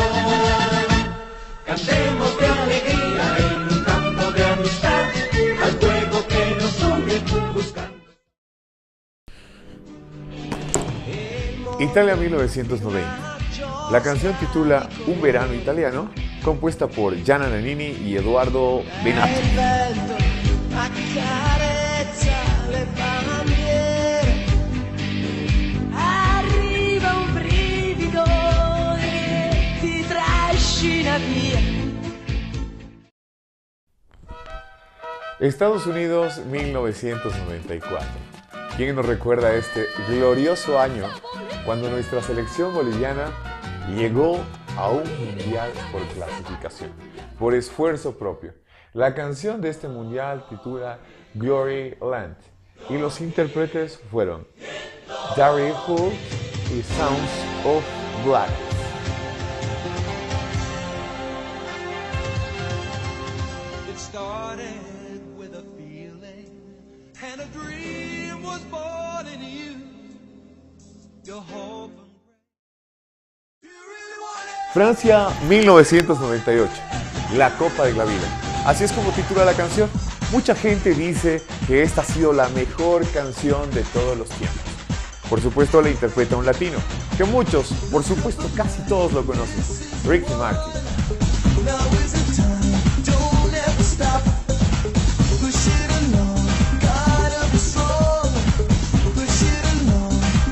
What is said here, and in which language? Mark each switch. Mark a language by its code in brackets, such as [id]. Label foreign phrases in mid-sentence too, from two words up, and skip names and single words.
[es] Cantemos de alegría en un campo de amistad, al juego que nos une buscando. Italia 1990. La canción titula Un verano italiano, compuesta por Gianna Nannini y Eduardo Benatti. [it] Arriva un brivido che ti trascina via. [es] Estados Unidos 1994. ¿Quién nos recuerda este glorioso año cuando nuestra selección boliviana llegó a un mundial por clasificación, por esfuerzo propio? La canción de este mundial titula Glory Land y los intérpretes fueron Darryl Hall y Sounds of Black. [en] It started with a feeling, and a dream was born in you. Your hope and you really want it. [es] Francia 1998, la Copa de la Vida. Así es como titula la canción. Mucha gente dice que esta ha sido la mejor canción de todos los tiempos. Por supuesto la interpreta un latino, que muchos, por supuesto casi todos lo conocen, Ricky Martin. [en] Now is the time, don't ever stop. Push it along, God of the soul. Push it along,